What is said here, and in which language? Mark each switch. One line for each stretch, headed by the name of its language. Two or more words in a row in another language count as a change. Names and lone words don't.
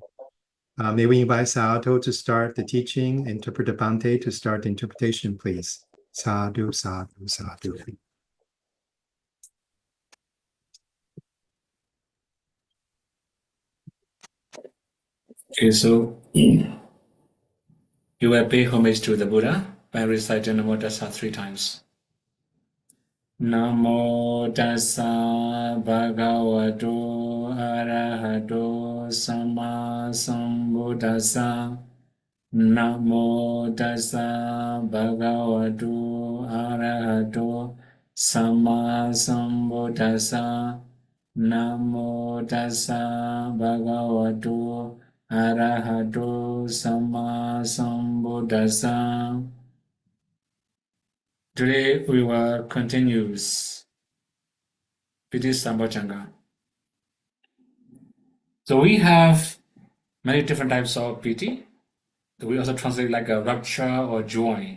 English: May we invite Sato to start the teaching, Interpreter Bhante to start the interpretation, please.
Pali: Sadhu, sadhu, sadhu.
English: Okay, so you will pay homage to the Buddha by reciting Namo Tassa 3 times.
Pali: Namo Tassa Bhagavato Arahato Sama Sambuddhassa. Namo Tassa Bhagavato Arahato Sama Sambuddhassa. Namo Tassa Bhagavato Arahato Sama Sambuddhassa.
English: Today we will continue
Pali: Piti Bojhanga.
English: So we have many different types of piti. We also translate like a rapture or joy.